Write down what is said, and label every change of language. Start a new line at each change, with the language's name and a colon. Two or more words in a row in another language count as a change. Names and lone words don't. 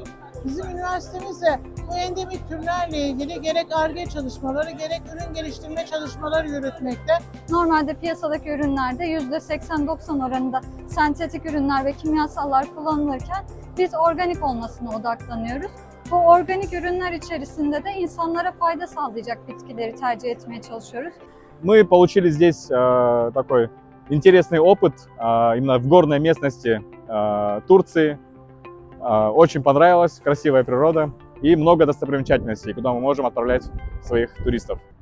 Turkish: Bizim üniversitemiz de bu endemik türlerle ilgili gerek Ar-Ge çalışmaları gerek ürün geliştirme çalışmaları yürütmekte. Normalde piyasadaki ürünlerde %80-90 oranında sentetik ürünler ve kimyasallar kullanılırken biz organik olmasına odaklanıyoruz. Bu organik ürünler içerisinde de insanlara fayda sağlayacak bitkileri tercih etmeye çalışıyoruz.
Russian: Мы получили здесь такой интересный опыт именно в горной местности Турции. Очень понравилось, красивая природа и много достопримечательностей, куда мы можем отправлять своих туристов.